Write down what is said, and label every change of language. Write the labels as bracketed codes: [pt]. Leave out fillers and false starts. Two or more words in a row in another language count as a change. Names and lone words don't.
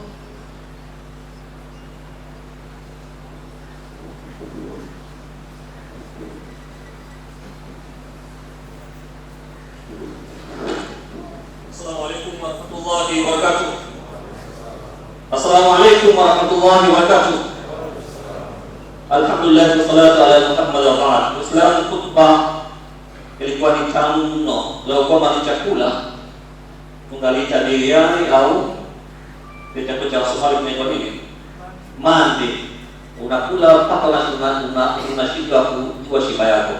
[ar] السلام عليكم ورحمة الله وبركاته. السلام عليكم ورحمة الله وبركاته. الحمد لله والصلاة على محمد وبعد. [sw] Uislamu khutbah ilikuwa ni tamu mno. Lau kwamba ni chakula tungaliita biriani au chakula cha Wasomali kinaitwa nini? Mandi. Unakula mpaka unashindwa kujua shiba yako.